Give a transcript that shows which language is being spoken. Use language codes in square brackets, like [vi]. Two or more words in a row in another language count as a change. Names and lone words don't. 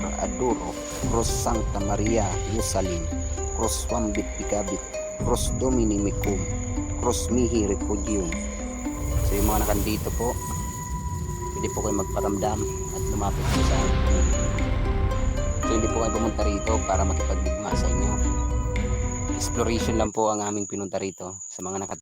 [la] adoro, cross Sancta Maria Ierusalim, cross quam picabit, cross Domini mecum, cross mihi refugium. [tl] So yung mga nakandito po, pwede po kayo magparamdam at lumapit po sa akin. So hindi po kayo pumunta rito para makipagdigma sa inyo. Exploration lang po ang aming pinunta rito sa mga